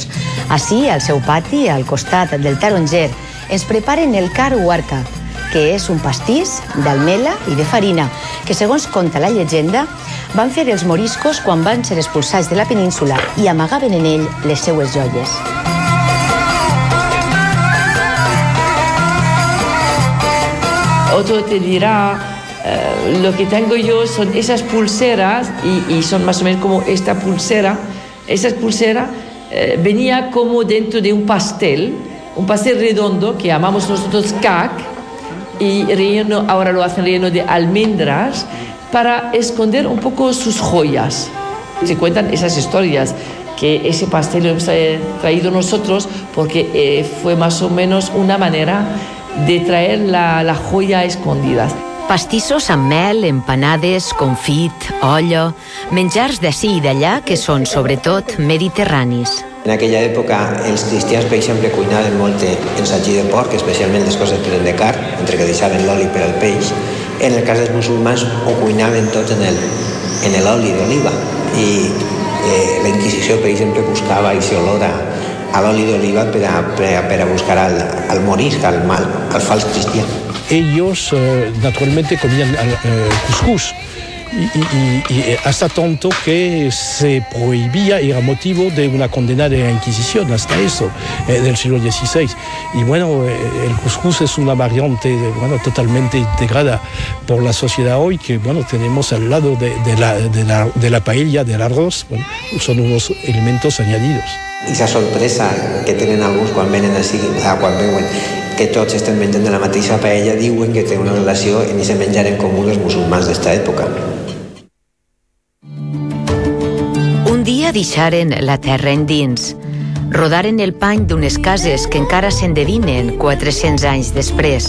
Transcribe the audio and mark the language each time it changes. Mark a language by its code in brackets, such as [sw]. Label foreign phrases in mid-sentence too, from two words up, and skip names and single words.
[ca] Així, al seu pati, al costat del taronger, ens preparen el car huarca, que és un pastís d'almela i de farina, que, segons conta la llegenda, van fer els moriscos quan van ser expulsats de la península i amagaven en ell les seues joies. [es] Otro te dirá, lo que tengo yo son esas pulseras y son más o menos como esta pulsera. Esa pulsera venía como dentro de un pastel redondo que llamamos nosotros cac, y relleno, ahora lo hacen relleno de almendras para esconder un poco sus joyas. Se cuentan esas historias, que ese pastel lo hemos traído nosotros porque fue más o menos una manera de traer la joya escondida. [ca] Pastissos amb mel, empanades, confit, olla, menjars d'ací i d'allà que són, sobretot, mediterranis. En aquella època els cristians, per exemple, cuinaven molt en sagí de porc, especialment les coses que eren de carn, entre que deixaven l'oli per al peix. En el cas dels musulmans ho cuinaven tot en l'oli d'oliva. I la Inquisició, per exemple, buscava aquesta olor a l'oli d'oliva per a buscar al morisc, al fals cristià. [es] Ellos naturalmente comían cuscús y hasta tanto que se prohibía, era motivo de una condena de la Inquisición hasta eso, del siglo XVI. Y bueno, el cuscús es una variante totalmente integrada por la sociedad hoy, que bueno, tenemos al lado de la paella, del arroz, bueno, son unos elementos añadidos. [ca] I la sorpresa que tenen alguns quan venen així, quan veuen que tots estem menjant de la mateixa paella, diuen que té una relació en aquest menjar en comú dels musulmans d'esta època. Un dia deixaren la terra endins, rodaren el pany d'unes cases que encara s'endevinen 400 anys després.